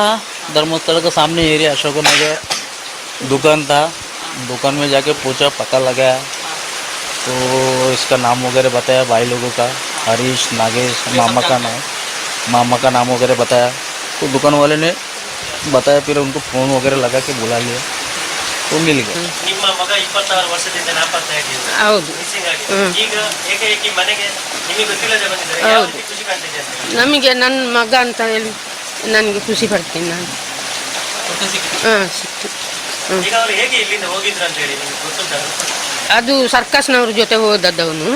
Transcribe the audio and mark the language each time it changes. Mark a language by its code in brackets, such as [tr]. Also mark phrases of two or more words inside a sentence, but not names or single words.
[hi] धर्मस्थल के सामने एरिया अशोक नगर दुकान था, दुकान में जाके पूछा, पता लगाया तो इसका नाम वगैरह बताया, भाई लोगों का, हरीश, नागेश, मामा का नाम वगैरह बताया। तो दुकान वाले ने बताया, फिर उनको फ़ोन वगैरह लगा के बुला लिया तो मिल गया। [kn] ನಮಗೆ ನನ್ನ ಮಗ ಅಂತ ಹೇಳಿ ನನಗೆ ಖುಷಿ ಪಡ್ತೀನಿ ನಾನು. ಸಿಕ್ತು. ಅದು ಸರ್ಕಸ್ನವ್ರ ಜೊತೆ ಹೋದದ್ದವನು.